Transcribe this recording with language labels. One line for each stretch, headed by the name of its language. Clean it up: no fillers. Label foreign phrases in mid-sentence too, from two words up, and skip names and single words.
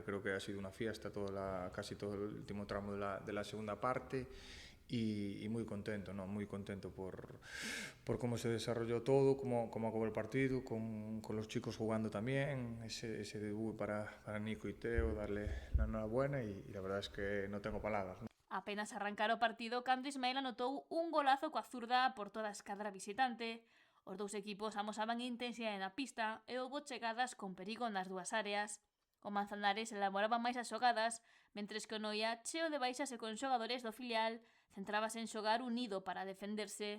Spanish: Creo que ha sido una fiesta casi todo el último tramo de la segunda parte y muy contento, ¿no? Muy contento por cómo se desarrolló todo, cómo acabó el partido, con los chicos jugando también, ese debut para Nico y Teo, darle la enhorabuena y la verdad es que no tengo palabras, ¿no?
Galician: Apenas arrancar o partido cando Ismael anotou un golazo coa zurda por toda a escadra visitante. Os dous equipos amosaban intensidade na pista e houbo chegadas con perigo nas dúas áreas. O Manzanares elaboraba máis as xogadas, mentres que o Noia, cheo de baixas e con xogadores do filial, centrábase en xogar unido para defenderse.